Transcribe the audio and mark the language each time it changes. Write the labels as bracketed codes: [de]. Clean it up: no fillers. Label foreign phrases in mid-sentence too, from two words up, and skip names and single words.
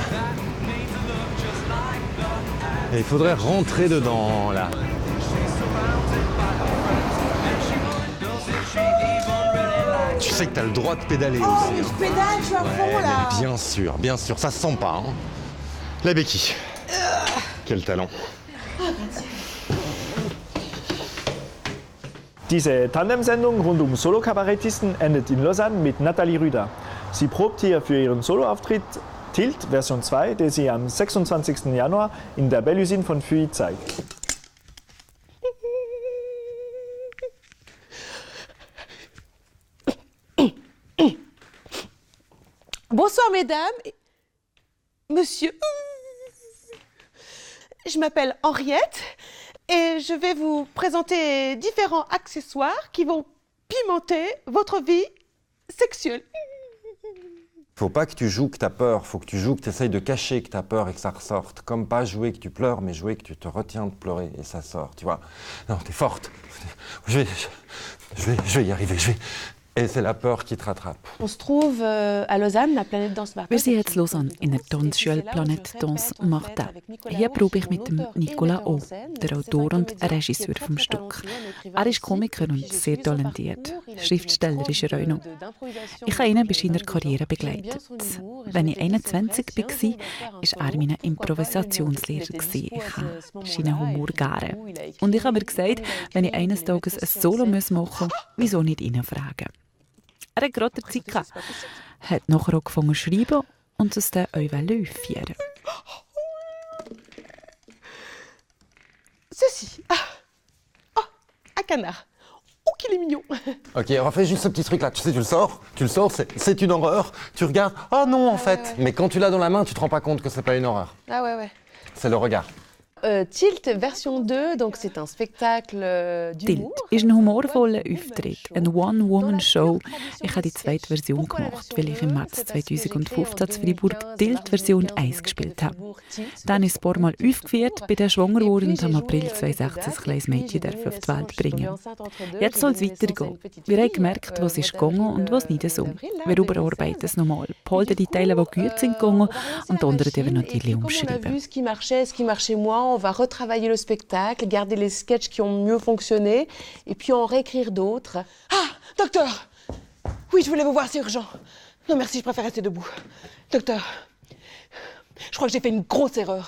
[fr] Et il faudrait rentrer dedans, là. Tu sais que t'as le droit de pédaler Oh, aussi. mais je pédale, je suis à fond, là. Bien sûr, ça se sent pas. Hein. La béquille. Quel talent. [de] Diese Tandemsendung rund Solo-Kabarettisten endet in Lausanne mit Nathalie Rüder. Sie probt hier für ihren Soloauftritt Tilt Version 2, der sie am 26. Januar in der Belle Usine von Fuy zeigt. [fr] Bonsoir, mesdames. Monsieur. Je m'appelle Henriette et je vais vous présenter différents accessoires qui vont pimenter votre vie sexuelle. Faut pas que tu joues que t'as peur, faut que tu joues que t'essayes de cacher que t'as peur et que ça ressorte. Comme pas jouer que tu pleures, mais jouer que tu te retiens de pleurer et ça sort, tu vois. Non, t'es forte. Je vais y arriver, Et c'est la peur qui te rattrape. On se trouve à Lausanne, la Planète Danse Martin. [de] Wir sind jetzt in Lausanne in der Tanzschule Planète Danse Martin. Hier probe ich mit dem Nicolas O., der Autor und Regisseur vom Stück. Er ist Komiker und sehr talentiert. Schriftsteller ist er auch noch. Ich habe ihn bei seiner Karriere begleitet. Wenn ich 21 war, war er mein Improvisationslehrer. Ich habe seinen Humor gerne. Und ich habe mir gesagt, wenn ich eines Tages ein Solo machen muss, wieso nicht ihn fragen? Er hat gerade Zeit gehabt, hat nachher auch angefangen zu schreiben und es dann euch aufführen. [fr] Ceci. Oh, un canard. Oh, qu'il est mignon. Ok, refais juste ce petit truc là, tu sais, tu le sors, c'est une horreur, tu regardes, oh non en fait. Mais quand tu l'as dans la main, tu te rends pas compte que c'est pas une horreur. Ah ouais. C'est le regard. Tilt version 2, donc c'est un spectacle [de] Tilt ist ein humorvoller Auftritt, eine [en] One-Woman-Show. [de] Ich habe die zweite Version gemacht, weil ich im März 2015 in Freiburg Tilt Version 1 gespielt habe. Dann ist es ein paar Mal aufgeführt, bin dann schwanger geworden und im April 2016 ein kleines Mädchen auf die Welt bringen. Jetzt soll es weitergehen. Wir haben gemerkt, was ist gegangen und was nicht so. Wir überarbeiten es nochmal, behalten die Teile, die gut sind gegangen und die anderen die wir natürlich umschreiben. [fr] On va retravailler le spectacle, garder les sketchs qui ont mieux fonctionné et puis en réécrire d'autres. Ah, docteur! Oui, je voulais vous voir, c'est urgent. Non, merci, je préfère rester debout. Docteur, je crois que j'ai fait une grosse erreur.